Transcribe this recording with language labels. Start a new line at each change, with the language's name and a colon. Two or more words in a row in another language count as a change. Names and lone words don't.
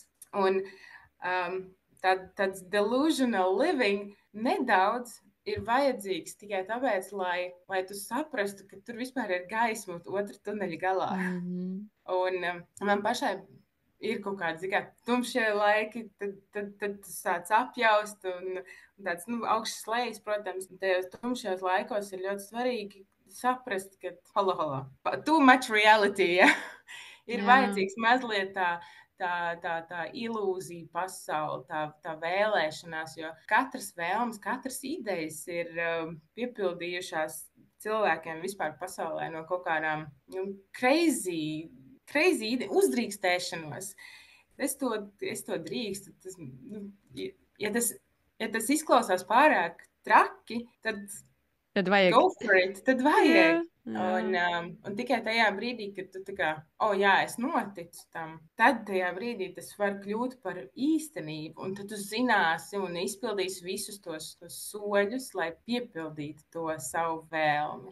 Latvian: Un tāds
English: delusional living
Latvian: nedaudz ir vajadzīgs tikai tāpēc, lai tu saprastu, ka tur vispār ir gaisma otrā tuneļa galā. Un man pašai ir kaut kādi tumšie laiki, tad tas sāc apjaust, un tāds augsts slēgs, protams. Tajos tumšajos laikos ir ļoti svarīgi saprast, ka
English: too much reality,
Latvian: ja? Ir vajadzīgs mazliet tā ilūzija pasaule, tā vēlēšanās, jo katras vēlmes, katras idejas ir piepildījušās cilvēkiem vispār pasaulē no kaut kādām crazy uzdrīkstēšanos. Es to drīkstu. Ja tas izklausās pārāk traki, tad vajag.
English: Go for it,
Latvian: tad vajag. Un tikai tajā brīdī, kad tu es noticu tam, tad tajā brīdī tas var kļūt par īstenību, un tad tu zināsi un izpildīsi visus tos soļus, lai piepildītu to savu vēlmi.